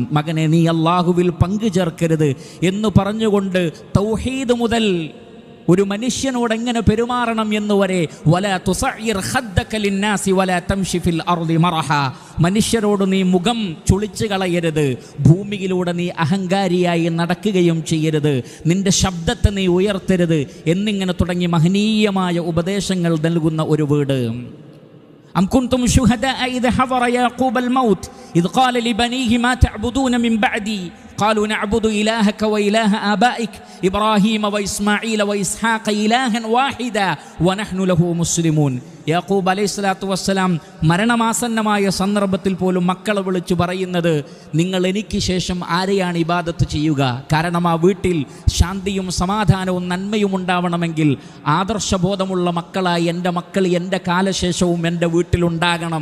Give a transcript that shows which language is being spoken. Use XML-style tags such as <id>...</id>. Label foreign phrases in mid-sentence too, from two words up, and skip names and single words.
<ml>മകനെ, നീ അല്ലാഹുവിൽ പങ്കു ചേർക്കരുത് എന്ന് പറഞ്ഞുകൊണ്ട് തൗഹീദ് മുതൽ ഒരു മനുഷ്യനോട് എങ്ങനെ പെരുമാറണം എന്നുവരെ,</ml> <ar>ولا تصعر خدك للناس ولا تمش في الأرض مرحا.</ar> <ml>മനുഷ്യരോട് നീ മുഖം ചുളിച്ചു കളയരുത്, ഭൂമിയിലൂടെ നീ അഹങ്കാരിയായി നടക്കുകയും ചെയ്യരുത്, നിന്റെ ശബ്ദത്തെ നീ ഉയർത്തരുത് എന്നിങ്ങനെ തുടങ്ങി മഹനീയമായ ഉപദേശങ്ങൾ നൽകുന്ന ഒരു വീട്.</ml> <ar>أم كنتم شهداء إذ حضر يعقوب الموت إذ قال لبنيه ما تعبدون من بعدي قالوا نعبد إلهك وإله آبائك إبراهيم وإسماعيل وإسحاق إلها واحدا ونحن له مسلمون.</ar> <ml>യാക്കൂബ്</ml> <ar>عليه الصلاة والسلام</ar> <ml>മരണമാസന്നമായ സന്ദർഭത്തിൽ പോലും മക്കളെ വിളിച്ചു പറയുന്നത്, നിങ്ങൾ എനിക്ക് ശേഷം ആരെയാണ് ഇബാദത്ത് ചെയ്യുക? കാരണം ആ വീട്ടിൽ ശാന്തിയും സമാധാനവും നന്മയും ഉണ്ടാവണമെങ്കിൽ ആദർശബോധമുള്ള മക്കളായി എൻ്റെ മക്കൾ എൻ്റെ കാലശേഷവും എൻ്റെ വീട്ടിലുണ്ടാകണം.</ml>